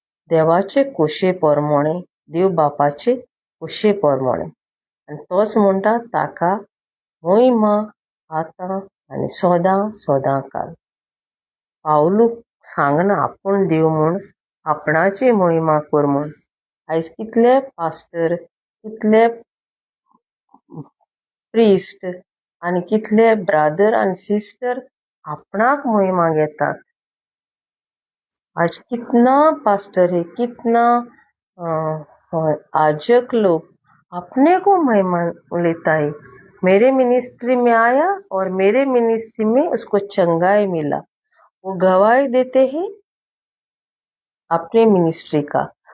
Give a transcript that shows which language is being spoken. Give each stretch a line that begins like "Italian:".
Goan Konkani: देवाचे कुशे पोरमोणे देव बापाचे कुशे पोरमोणे आनी तोच म्हणटा ताका महिमा आतां आनी सोदां काल. पावलूक सांगना आपूण देव म्हूण आपणाची महिमा कर म्हूण. आयज कितले पास्टर कितले प्रिस्ट आनी कितले ब्रादर आनी सिस्टर आपणाक महिमा घेतात.
Hindi: आज कितना पास्टर है, कितना आजक लोग अपने को महिमा लेता है. मेरे मिनिस्ट्री में आया और मेरे मिनिस्ट्री में उसको चंगाई मिला, वो गवाही देते हैं अपने मिनिस्ट्री का.